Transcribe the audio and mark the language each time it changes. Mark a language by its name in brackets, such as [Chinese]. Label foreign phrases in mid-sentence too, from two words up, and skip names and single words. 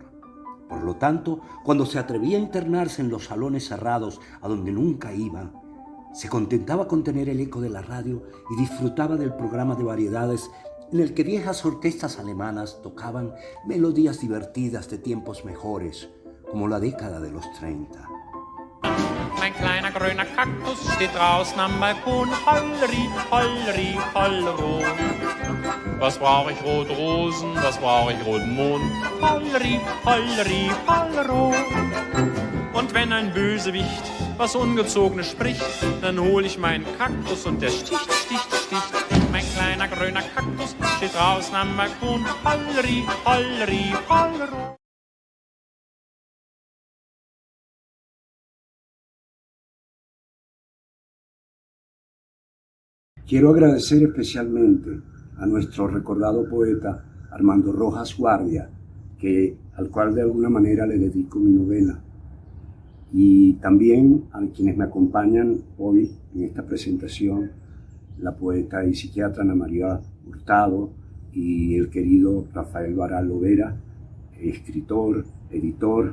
[Spanish] Por lo tanto, cuando se atrevía a internarse en los salones cerrados a donde nunca iba, se contentaba con tener el eco de la radio y disfrutaba del programa de variedades en el que viejas orquestas alemanas tocaban melodías divertidas de tiempos mejores, como la década de los 30. [German] Mein kleiner grüner Kaktus steht draußen am Balkon. Holleri, holleri, hollero. Was brauch ich rote Rosen, was brauch ich roten Mond? Holleri, holleri, hollero. Und wenn ein Bösewicht was Ungezogenes spricht, dann hol ich meinen Kaktus und der sticht, sticht, sticht. Mein kleiner grüner Kaktus steht draußen am Balkon. Holleri, holleri, hollero. [Spanish] Quiero agradecer especialmente a nuestro recordado poeta Armando Rojas Guardia, al cual de alguna manera le dedico mi novela, y también a quienes me acompañan hoy en esta presentación, la poeta y psiquiatra Ana María Hurtado y el querido Rafael Baral Lovera, escritor, editor.